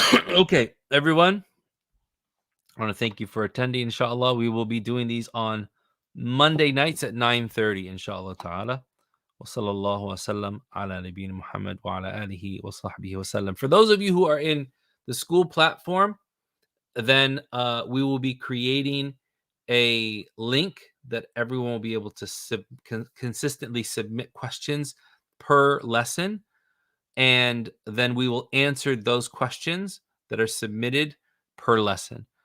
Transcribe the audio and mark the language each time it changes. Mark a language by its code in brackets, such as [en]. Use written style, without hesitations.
[en] Okay, everyone. I want to thank you for attending, inshallah. We will be doing these on Monday nights at 9:30, inshallah ta'ala. [ar] وصلى الله وسلم على نبينا محمد وعلى آله وصحبه وسلم. [en] For those of you who are in the school platform, then we will be creating a link that everyone will be able to consistently submit questions per lesson. And then we will answer those questions that are submitted per lesson.